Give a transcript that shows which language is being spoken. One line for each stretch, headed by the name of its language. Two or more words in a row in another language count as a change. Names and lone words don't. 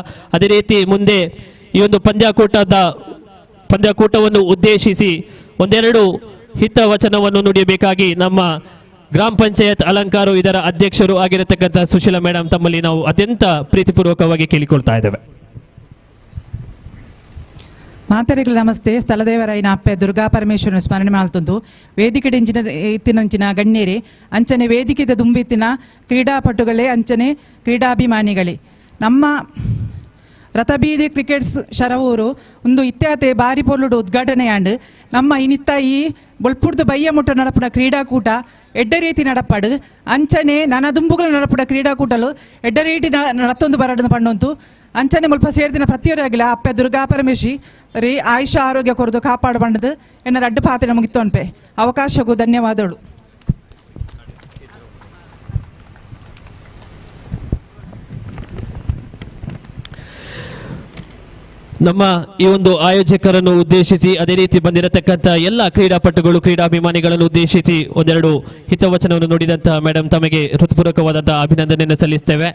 Kannada: ಅದೇ ರೀತಿ ಮುಂದೆ ಈ ಒಂದು ಪಂದ್ಯಾಕೂಟವನ್ನು ಉದ್ದೇಶಿಸಿ ಒಂದೆರಡು ಹಿತವಚನವನ್ನು ನುಡಿಯಬೇಕಾಗಿ ನಮ್ಮ ಗ್ರಾಮ ಪಂಚಾಯತ್ ಅಲಂಕಾರು ಇದರ ಅಧ್ಯಕ್ಷರು ಆಗಿರತಕ್ಕಂಥ ಸುಶೀಲಾ ಮೇಡಮ್ ತಮ್ಮಲ್ಲಿ ನಾವು ಅತ್ಯಂತ ಪ್ರೀತಿಪೂರ್ವಕವಾಗಿ ಕೇಳಿಕೊಳ್ತಾ ಇದ್ದೇವೆ.
Tulu: ಮಾತರಿಗಳು ನಮಸ್ತೆ. ಸ್ಥಳದೇವರಾಯನ ಅಪ್ಪೆ ದುರ್ಗಾ ಪರಮೇಶ್ವರನ ಸ್ಮರಣೆ ಮಾಡ್ತಂದು ವೇದಿಕೆ ಇತ್ತಿನಂಚಿನ ಗಣ್ಯರೇ, ಅಂಚನೆ ವೇದಿಕೆದ ದುಂಬಿತ್ತಿನ ಕ್ರೀಡಾಪಟುಗಳೇ, ಅಂಚನೆ ಕ್ರೀಡಾಭಿಮಾನಿಗಳೇ, ನಮ್ಮ ರಥಬೀದಿ ಕ್ರಿಕೆಟ್ಸ್ ಶರವೂರು ಒಂದು ಇತ್ಯಾತೆ ಬಾರಿ ಪೊರ್ಲುಡು ಉದ್ಘಾಟನೆಯಾಂಡು ನಮ್ಮ ಇನಿತ್ತ ಈ ಬೊಲ್ಪುರ್ದು ಬಯ್ಯ ಮುಟ್ಟ ನಡಪುಡ ಕ್ರೀಡಾಕೂಟ ಎಡ್ಡ ರೀತಿ ನಡಪಡು ಅಂಚನೆ ನನದುಂಬುಗಳು ನಡಪುಡ ಕ್ರೀಡಾಕೂಟಲು ಎಡ್ಡ ರೀತಿ ನಡತ್ತೊಂದು ಬರಡು ಪಂಡೊಂತು ಅಂಚನೆ ಮುಲ್ಪ ಸೇರ್ದಿನ ಪ್ರತಿಯೊರಾಗಿಲ್ಲ ಅಪ್ಪೆ ದುರ್ಗಾ ಪರಮೇಶಿ ರೀ ಆಯುಷ್ಯ ಆರೋಗ್ಯ ಕೊರದು ಕಾಪಾಡು ಬಂಡದು ಎನ್ನ ರಡ್ಡು ಪಾತ್ರೆ ಮುಗಿತ್ತೊನ್ಪೆ ಅವಕಾಶಕ್ಕೂ ಧನ್ಯವಾದಗಳು.
Kannada: ನಮ್ಮ ಈ ಒಂದು ಆಯೋಜಕರನ್ನು ಉದ್ದೇಶಿಸಿ ಅದೇ ರೀತಿ ಬಂದಿರತಕ್ಕಂಥ ಎಲ್ಲ ಕ್ರೀಡಾಪಟುಗಳು ಕ್ರೀಡಾಭಿಮಾನಿಗಳನ್ನು ಉದ್ದೇಶಿಸಿ ಒಂದೆರಡು ಹಿತವಚನವನ್ನು ನುಡಿದಂತಹ ಮೇಡಮ್ ತಮಗೆ ಹೃತ್ಪೂರ್ವಕವಾದಂತಹ ಅಭಿನಂದನೆಯನ್ನು ಸಲ್ಲಿಸ್ತೇವೆ.